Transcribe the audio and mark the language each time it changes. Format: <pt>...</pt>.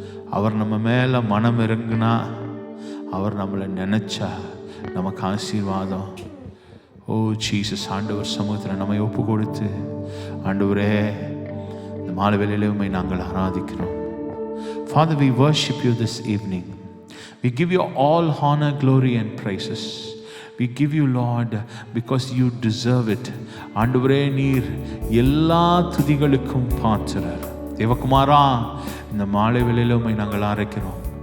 <ta>அவர் நம்ம மேல மனம் இறங்குனா, அவர் நம்மளை நினைச்சா நமக்கு ஆசீர்வாதம். ஓ ஜீசஸ், ஆண்டவர் சமூகத்தில் நம்மை ஒப்பு கொடுத்து, ஆண்டவரே, இந்த மாலை வேளையிலே உம்மை நாங்கள் ஆராதிக்கிறோம்.</ta> <en>Father, we worship you this evening. We give you all honor, glory and praises. We give you, Lord, because you deserve it.</en> <ta>ஆண்டவரே, நீர் எல்லா துதிகளுக்கும் பாத்திரர். தேவகுமாரா, இந்த மாலை வேளையிலே உம்மை நாங்கள் ஆராதிக்கிறோம்.</ta>